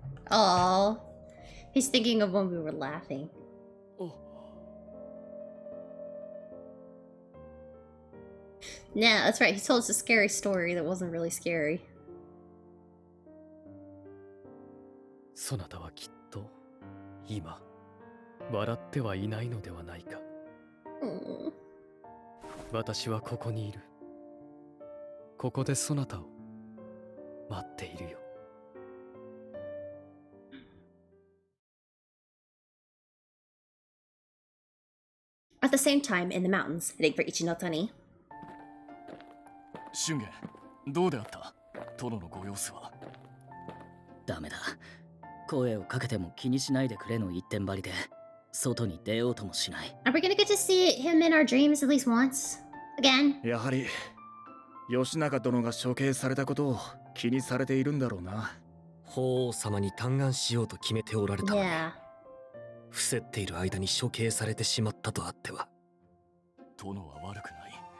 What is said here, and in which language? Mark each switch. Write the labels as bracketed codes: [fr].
[en] Oh, he's thinking of when we were laughing. Yeah, that's right. He told us a scary story that wasn't really scary. [ja] そなたはきっと今笑ってはいないのではないか。私はここにいる。ここでそなたを待っているよ。 [en] At the same time, in the mountains, heading for Ichinotani. [ja] 俊元、どうであった？殿のご様子は。ダメだ。声をかけても気にしないでくれの一点張りで、外に出ようともしない。 [en] Are we gonna get to see him in our dreams at least once? Again? [ja] やはり義仲殿が処刑されたことを気にされているんだろうな。法皇様に嘆願しようと決めておられたのに、伏せっている間に処刑されてしまったとあっては。殿は悪くない。